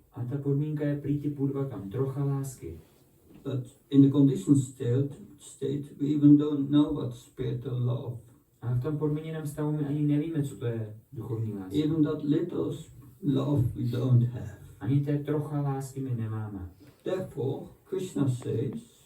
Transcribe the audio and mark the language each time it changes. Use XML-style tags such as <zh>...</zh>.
<cs>A ta podmínka je prýti půrvakam, trocha lásky.</cs> <en>But in the conditioned state, we even don't know what spiritual love.</en> <cs>A v tom podmíněném stavu my ani nevíme, co to je duchovní láska.</cs> <en>Even that little love we don't have.</en> <cs>Ani té trocha lásky my nemáme.</cs> <en>Therefore, Krishna says,</en>